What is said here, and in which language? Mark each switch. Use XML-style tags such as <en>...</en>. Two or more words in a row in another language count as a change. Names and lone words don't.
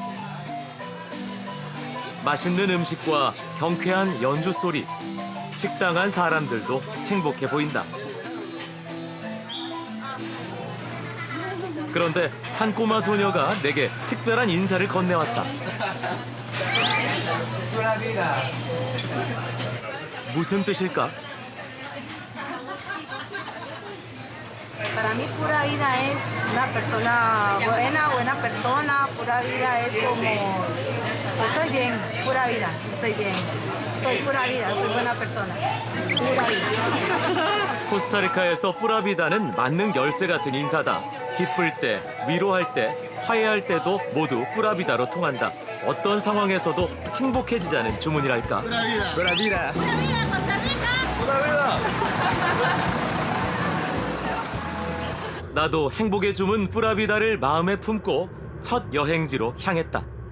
<ko>맛있는 음식과 경쾌한 연주 소리, 식당 안 사람들도 행복해 보인다. 그런데 한 꼬마 소녀가 내게 특별한 인사를 건네왔다. 무슨 뜻일까?</ko> <es>Para mí pura vida es una persona buena, buena persona, pura vida es como estoy bien, pura vida, estoy bien, soy pura vida, soy buena persona, pura vida.</es> <ko>코스타리카에서 뿌라비다는 만능 열쇠 같은 인사다. 기쁠 때, 위로할 때, 화해할 때도 모두 뿌라비다로 통한다. 어떤 상황에서도 행복해지자는 주문이랄까. 뿌라비다. 나도 행복의 주문 뿌라비다를 마음에 품고 첫 여행지로 향했다.</ko>